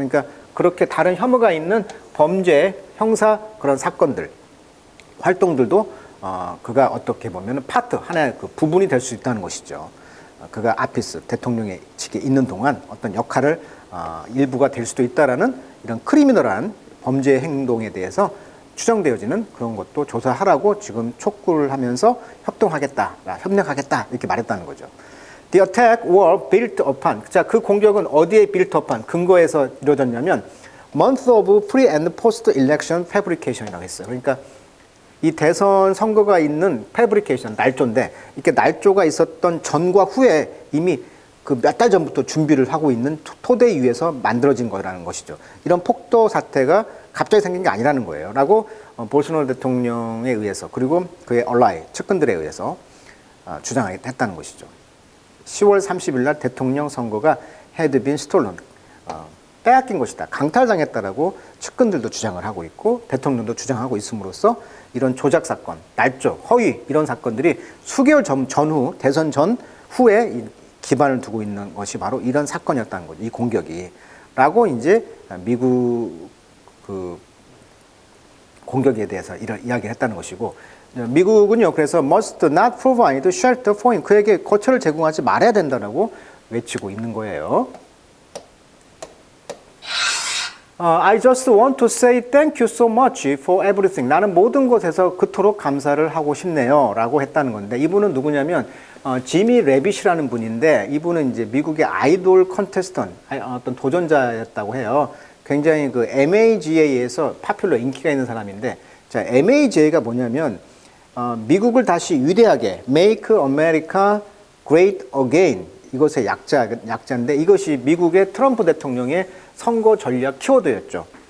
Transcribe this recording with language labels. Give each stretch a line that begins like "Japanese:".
Korean: 그러니까 그렇게 다른 혐의가 있는 범죄, 형사 그런 사건들, 활동들도 그가 어떻게 보면 파트, 하나의 그 부분이 될 수 있다는 것이죠. 그가 아피스, 대통령의 직에 있는 동안 어떤 역할을 일부가 될 수도 있다라는 이런 크리미널한 범죄 행동에 대해서 추정되어지는 그런 것도 조사하라고 지금 촉구를 하면서 협력하겠다 이렇게 말했다는 거죠.
English: The attack were built upon.
Korean: 자, 그 공격은 어디에
English: built upon
Korean: 근거에서 이루어졌냐면
English: month of pre and post election fabrication이라고 했어요.
Korean: 그러니까 이 대선 선거가 있는 fabrication 날조인데 이렇게 날조가 있었던 전과 후에 이미 그 몇 달 전부터 준비를 하고 있는 토대 위에서 만들어진 거라는 것이죠. 이런 폭도 사태가 갑자기 생긴 게 아니라는 거예요. 라고 볼소나로 대통령에 의해서 그리고 그의 얼라이 측근들에 의해서 주장했다는 것이죠. 10월 30일 날 대통령 선거가
English: had been stolen.
Korean: 빼앗긴 것이다. 강탈당했다라고 측근들도 주장을 하고 있고 대통령도 주장하고 있음으로써 이런 조작 사건, 날조, 허위 이런 사건들이 수개월 전후 대선 전후에 기반을 두고 있는 것이 바로 이런 사건이었다는 거죠. 이 공격이. 라고 이제 미국 그 공격에 대해서 이런 이야기를 했다는 것이고 미국은요. 그래서
English: must not provide shelter for him.
Korean: 그에게 거처를 제공하지 말아야 된다라고 외치고 있는 거예요.
English: I just want to say thank you so much for everything.
Korean: 나는 모든 것에서 그토록 감사를 하고 싶네요. 라고 했다는 건데 이분은 누구냐면 지미 레빗이라는 분인데 이분은 이제 미국의 아이돌 컨테스턴 어떤 도전자였다고 해요. 굉장히 그 MAGA에서 파퓰러 인기가 있는 사람인데 자, MAGA가 뭐냐면 미국을 다시 위대하게
English: Make America Great Again
Korean: 이것의 약자인데 이것이 미국의 트럼프 대통령의 선거 전략 키워드였죠.